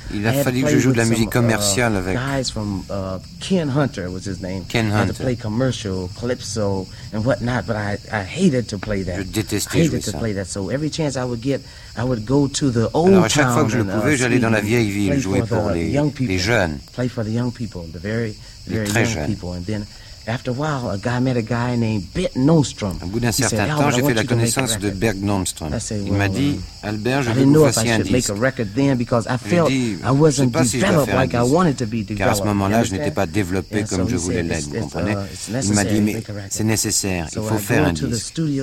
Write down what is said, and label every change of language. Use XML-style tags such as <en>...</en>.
<fr>Il a fallu que je joue de la musique commerciale avec.</fr> <en>Guys from Ken Hunter was his name. Ken Hunter. I had to play commercial, calypso, and whatnot, but I hated to play that.</en> <fr>Je détestais jouer ça.</fr> <en>I hated to play that, so every chance I would get, I would go to the old town.</en> <fr>Alors à chaque fois que je le pouvais, j'allais dans la vieille ville jouer pour les jeunes.</fr> <en>Play for the young people, the very, very young people, and then. After a while, a guy met a guy named Bert Nordstrom.</en> <fr>Au bout d'un certain temps, j'ai fait la connaissance de Bert Nordstrom. Il m'a dit, Albert, je veux que vous fassiez un disque.</fr> <en>Make a record then because I felt I wasn't developed like I wanted to be developed.</en> <fr>Car à ce moment-là, je n'étais pas développé comme je voulais l'être, vous comprenez? Il m'a dit, mais c'est nécessaire, il faut faire un disque.</fr>